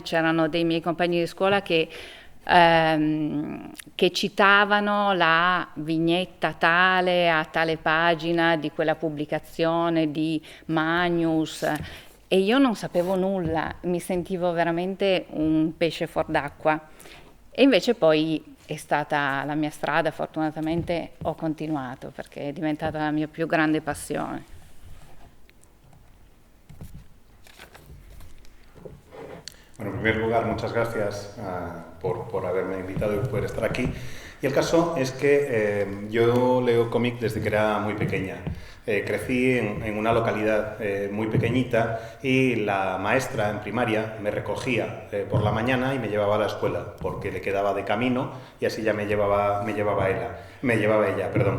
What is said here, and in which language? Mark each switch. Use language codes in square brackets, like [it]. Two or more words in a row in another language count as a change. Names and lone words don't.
[it] C'erano dei miei compagni di scuola che citavano la vignetta tale a tale pagina di quella pubblicazione di Magnus, e io non sapevo nulla, mi sentivo veramente un pesce fuor d'acqua. E invece poi è stata la mia strada, fortunatamente ho continuato perché è diventata la mia più grande passione. [es] Bueno, en primer lugar, muchas gracias por haberme invitado y poder estar aquí. Y el caso es que yo leo cómic desde que era muy pequeña. Crecí en una localidad muy pequeñita y la maestra en primaria me recogía por la mañana y me llevaba a la escuela porque le quedaba de camino y así ya me llevaba ella, perdón.